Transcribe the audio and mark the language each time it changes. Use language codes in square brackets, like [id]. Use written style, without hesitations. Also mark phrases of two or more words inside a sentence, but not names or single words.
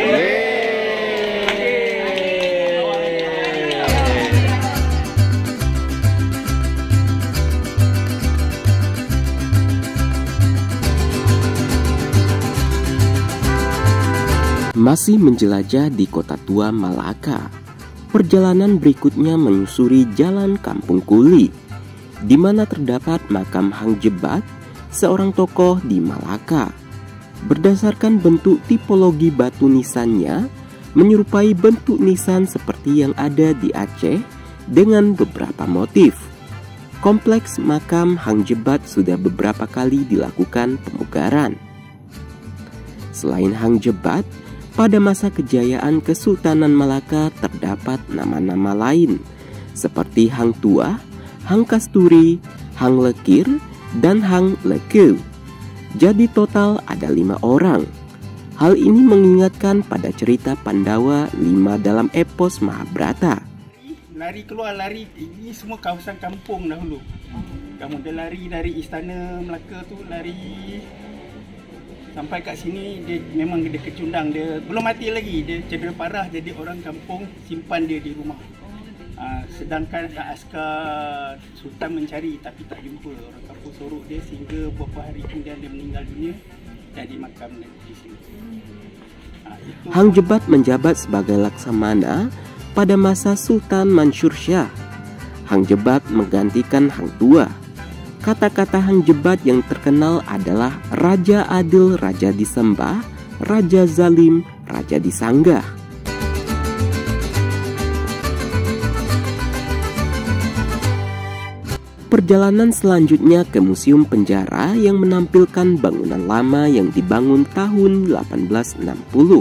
[id] Masih menjelajah di kota tua Malaka, perjalanan berikutnya menyusuri jalan Kampung Kuli, di mana terdapat makam Hang Jebat, seorang tokoh di Malaka. Berdasarkan bentuk tipologi batu nisannya, menyerupai bentuk nisan seperti yang ada di Aceh dengan beberapa motif. Kompleks makam Hang Jebat sudah beberapa kali dilakukan pemugaran. Selain Hang Jebat, pada masa kejayaan Kesultanan Malaka terdapat nama-nama lain seperti Hang Tuah, Hang Kasturi, Hang Lekir, dan Hang Lekeu. Jadi total ada 5 orang. Hal ini mengingatkan pada cerita Pandawa 5 dalam epos Mahabharata. [ms] Lari keluar, lari, ini semua kawasan kampung dahulu. Kamu dia lari dari istana Melaka tu, lari sampai kat sini. Dia memang dia kecundang, dia belum mati lagi, dia cedera parah, jadi orang kampung simpan dia di rumah. Sedangkan askar Sultan mencari tapi tak jumpa. Orang kampung sorok dia sehingga beberapa hari kemudian dia meninggal dunia dan dimakamkan di sini. [id] Hang Jebat menjabat sebagai laksamana pada masa Sultan Mansur Shah. Hang Jebat menggantikan Hang Tuah. Kata-kata Hang Jebat yang terkenal adalah Raja Adil, Raja disembah, Raja Zalim, Raja disanggah. Perjalanan selanjutnya ke Museum Penjara yang menampilkan bangunan lama yang dibangun tahun 1860.